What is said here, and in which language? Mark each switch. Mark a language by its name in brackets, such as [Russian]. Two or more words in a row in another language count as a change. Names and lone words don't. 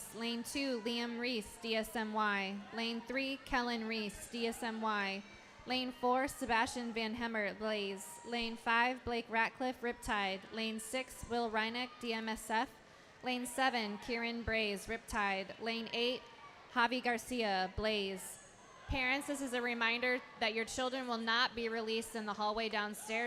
[English] Lane 2, Liam Reese, DSMY. Lane 3, Kellen Reese, DSMY. Lane 4, Sebastian Van Hemmer, Blaze. Lane 5, Blake Ratcliffe, Riptide. Lane 6, Will Reineck, DMSF. Lane 7, Kieran Braze, Riptide. Lane 8, Javi Garcia, Blaze. Parents, this is a reminder that your children will not be released in the hallway downstairs.